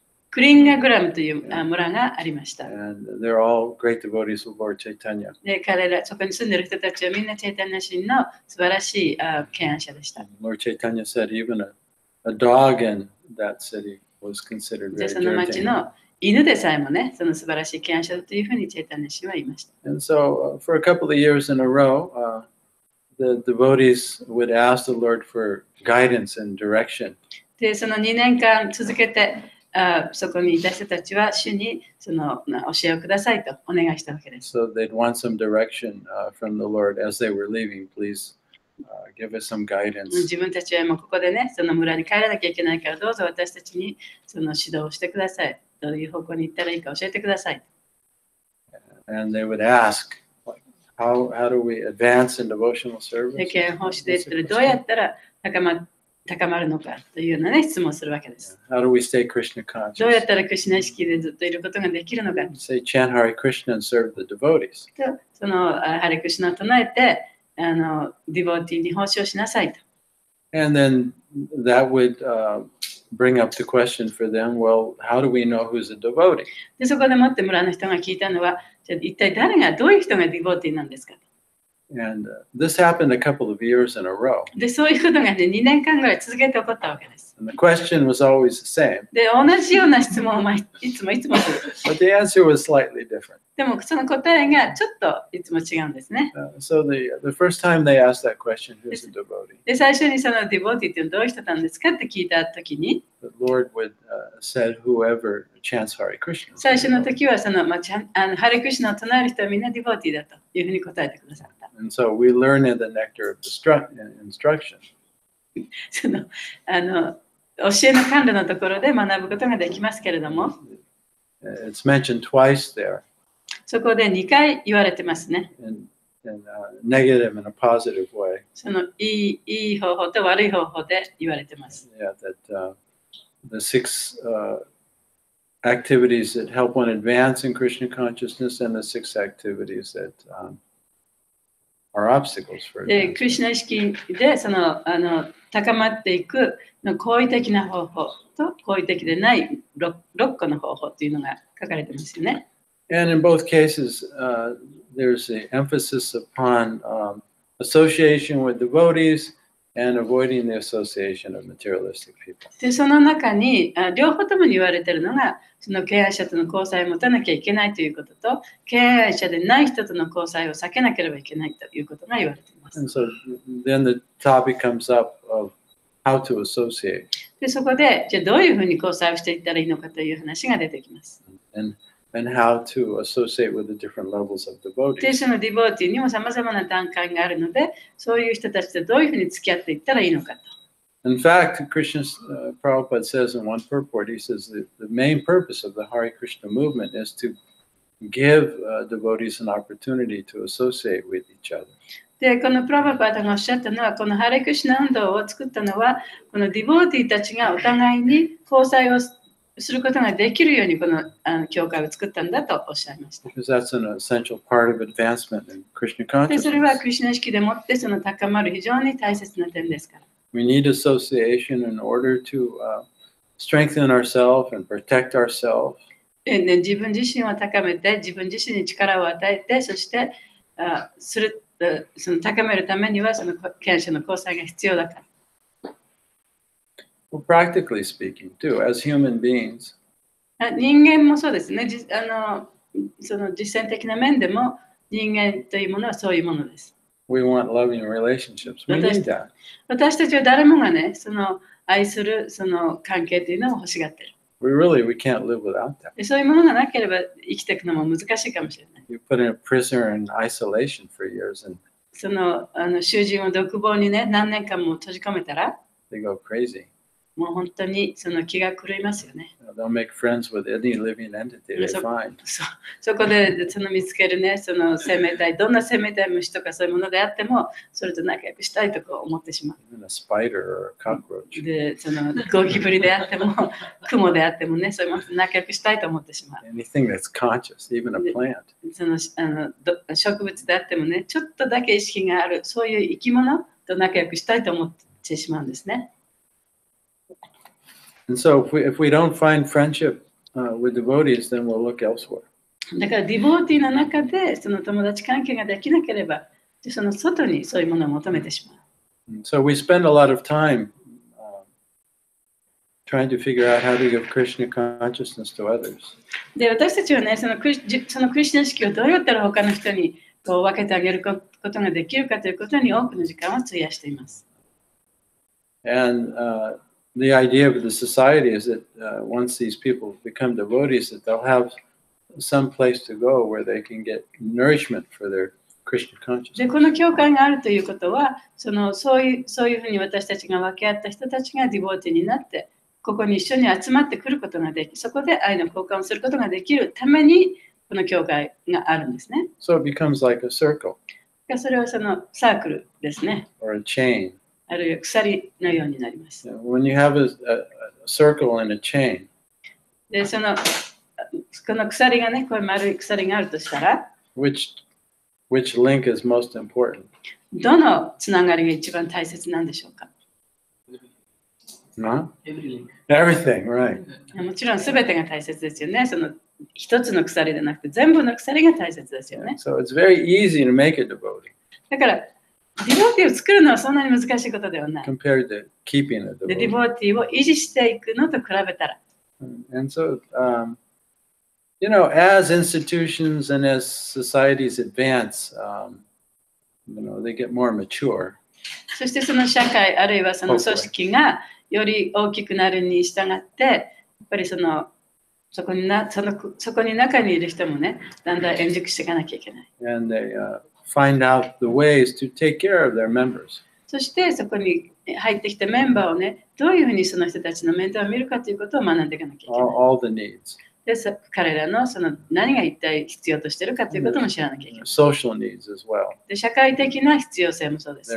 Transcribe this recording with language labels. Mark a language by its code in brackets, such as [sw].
[ja] クリンガグラムという村がありました。 [en] And they're all great devotees of Lord Chaitanya. [ja] で、彼ら、そこに住んでいる人たちはみんなチェイタニャ神の素晴らしい敬愛者でした。 [en] Lord Chaitanya said even a dog in that city was considered [ja] で、 [en] very [ja] その町 [en] dirty. [ja] の犬でさえもね、その素晴らしい敬愛者だというふうにチェイタニャ神は言いました。 [en] And so for a couple of years in a row, the devotees would ask the Lord for guidance and direction. [ja] で、その2年間続けて、そこにいた人たちは主にその教えをくださいとお願いしたわけです。 [en] So they'd want some direction from the Lord as they were leaving. Please give us some guidance. [ja] 自分たちはもうここでね、その村に帰らなきゃいけないから、どうぞ私たちにその指導をしてください。どういう方向に行ったらいいか教えてください。 [en] And they would ask, how do we advance in devotional service? [ja] で、敬愛奉仕でどうやったら高まるのかというような、ね、質問をするわけです。 [en] How do we stay Krishna [ja] どうや [en] conscious? [ja] ったらクリシュナ意識でずっといることができるのか。 [en] Say chant Hare Krishna and serve the devotees. [ja] とそのハレクシュナを唱えてディボティに奉仕をしなさいと。 [en] And then that would bring up the question for them, well, how do we know who's a devotee? [ja] でそこでもって村の人が聞いたのは、じゃあ一体誰がどういう人がディボティなんですか。 [en] And this happened a couple of years in a row. [ja] で、そういうことがね、2年間ぐらい続けて起こったわけです。 [en] And the question was always the same, [ja] で、同じような質問をいつもする。 [en] but the answer was slightly different. [ja] でも、その答えがちょっといつも違うんですね。 [en] So the first time they asked that question, who's a devotee? [ja] で、最初にそのディボーティーっていうのはどういう人なんですかって聞いたときに、 [en] The Lord would said, whoever chants Hare Krishna. [ja] 最初の時はその、ハレクリシュナを唱える人はみんなディボーティーだというふうに答えてくださった。 [en] And so we learn in the nectar of instruction. [ja] その教えの管理のところで学ぶことができますけれども、 [en] It's mentioned twice there [ja] そこで2回言われてますね。 [en] in negative and a positive way. [ja] そのいい方法と悪い方法で言われてます。 [en] Yeah, that the 6 activities that help one advance in Krishna consciousness and the 6 activities that are obstacles for [ja] で、 [en] advancement. [ja] クリシュナ意識でその高まっていくの好意的な方法と好意的でない 6個の方法というのが書かれてますよね。 [en] And in both cases, there's the emphasis upon association with devotees and avoiding the association of materialistic people. [ja] で、その中に両方ともに言われているのが、その敬愛者との交際を持たなきゃいけないということと、敬愛者でない人との交際を避けなければいけないということが言われています。 [en] And so then the topic comes up of how to associate. [ja] で、そこで、じゃあどういうふうに交際をしていったらいいのかという話が出てきます。 [en] And how to associate with the different levels of [ja] で、 [en] devotees. [ja] そのディボーティーにも様々な段階があるので、そういう人たちとどういうふうに付き合っていったらいいのかと。 [en] In fact, Krishna Prabhupada says in one purport, he says that the main purpose of the Hare Krishna movement is to give devotees an opportunity to associate with each other. [ja] で、このプラバパータがおっしゃったのは、このハレクリシュナ運動を作ったのは、このディボーティーたちがお互いに交際をすることができるようにこの教会を作ったんだとおっしゃいました。 [en] Because that's an essential part of advancement in Krishna [ja] で、それは [en] consciousness. [ja] クリシュナ意識でもってその高まる非常に大切な点ですから。 [en] We need association in order to strengthen ourselves and protect ourselves. [ja] でね、自分自身を高めて、自分自身に力を与えて、そしてその高めるためにはその権者の交際が必要だから。 [en] Well, practically speaking, too, as human beings, [ja] 人間もそうですね。その実践的な面でも人間というものはそういうものです。 [en] we want loving relationships. We need that. [ja] 私たちは誰もがね、その愛するその関係というのを欲しがっている。 [en] We can't live without that. [ja] でそういうものがなければ生きていくのも難しいかもしれない。 [en] You put in a prisoner in isolation for years and [ja] その囚人を独房にね、何年間も閉じ込めたら、 [en] they go crazy. [ja] もう本当にその気が狂いますよね。 [en] They'll make friends with any living entity they find. [ja] そこでその見つけるね、その生命体、どんな生命体、虫とかそういうものであっても、それと仲良くしたいとこう思ってしまう。 [en] Even a spider or a cockroach. [ja] で、そのゴキブリであっても、クモであってもね、そういうものと仲良くしたいと思ってしまう。 [en] Anything that's conscious, even a plant. [ja] その植物であってもね、ちょっとだけ意識がある、そういう生き物と仲良くしたいと思ってしまうんですね。 [en] And so if we don't find friendship with devotees, then we'll look elsewhere. [ja] だからディボーティーの中でその友達関係ができなければ、その外にそういうものを求めてしまう。 [en] And so we spend a lot of time trying to figure out how to give Krishna consciousness to others. [ja] で、私たちはね、そのクリシュナ意識をどうやったら他の人にこう分けてあげることができるかということに多くの時間を費やしています。 [en] And the idea of the society is that once these people become devotees, that they'll have some place to go where they can get nourishment for their Krishna [ja] で、 [en] consciousness. [ja] この教会があるということは、そういうふうに私たちが分け合った人たちがディボーティーになって、ここに一緒に集まってくることができ、そこで愛の交換をすることができるために、この教会があるんですね。 [en] So it becomes like a circle [ja] それはそのサークルですね。 [en] or a chain. [ja] あるいは鎖のようになります。 [en] When you have a circle and a chain, [ja] で、この鎖がね、こういう丸い鎖があるとしたら、 [en] which link is most important? [ja] どのつながりが一番大切なんでしょうか？ [en] Huh? Everything, right. [ja] もちろん全てが大切ですよね。その一つの鎖でなくて全部の鎖が大切ですよね。 [en] So it's very easy to make a devotee. [ja] だから、ディボティを作るのはそんなに難しいことではない。 [en] compared to keeping a [ja] で、ディボティを維持していくのと比べたら。 [en] And so, you know, as institutions and as societies advance, you know, they get more mature. [ja] そしてその社会あるいはその組織がより大きくなるに従って、やっぱりそこに中にいる人もね、だんだん円熟していかなきゃいけない。 [en] And they find out the ways to take care of their members. [ja] そしてそこに入ってきたメンバーをね、どういうふうにその人たちの面倒を見るかということを学んでいかなきゃいけない。 [en] All the needs. [ja] で、彼らの何が一体必要としているかということも知らなきゃいけない。 [en] Social needs as well. [ja] で、社会的な必要性もそうです